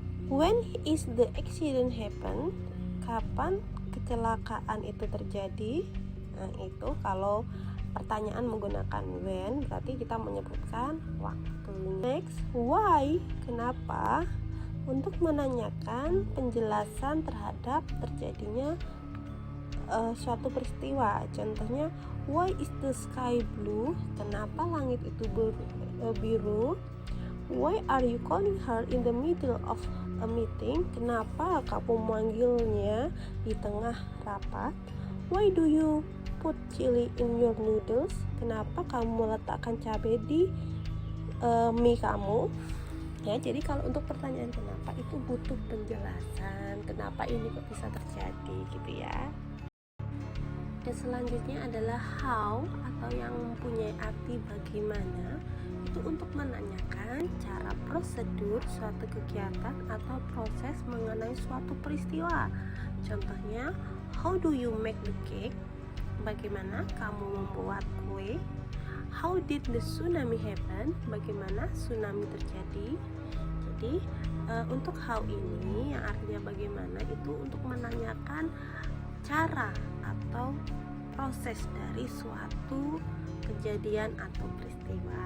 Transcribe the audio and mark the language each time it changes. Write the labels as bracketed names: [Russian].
[English] When is the accident happen? [Indonesian] Kapan kecelakaan itu terjadi? Nah, itu kalau pertanyaan menggunakan when, berarti kita menyebutkan waktu. [English] Next, why? [Indonesian] Kenapa? Untuk menanyakan penjelasan terhadap terjadinya suatu peristiwa. Contohnya, [English] why is the sky blue? [Indonesian] Kenapa langit itu biru? [English] Why are you calling her in the middle of a meeting? [Indonesian] Kenapa kamu memanggilnya di tengah rapat? [English] Why do you put chili in your noodles? [Indonesian] Kenapa kamu meletakkan cabai di mie kamu? Ya, jadi kalau untuk pertanyaan kenapa itu butuh penjelasan. Kenapa ini kok bisa terjadi gitu ya. Dan selanjutnya adalah how atau yang mempunyai arti bagaimana. Itu untuk menanyakan cara prosedur suatu kegiatan atau proses mengenai suatu peristiwa. Contohnya, [English] how do you make the cake? [Indonesian] Bagaimana kamu membuat kue? [English] How did the tsunami happen? [Indonesian] Bagaimana tsunami terjadi? Jadi untuk how ini yang artinya bagaimana itu untuk menanyakan cara atau proses dari suatu kejadian atau peristiwa.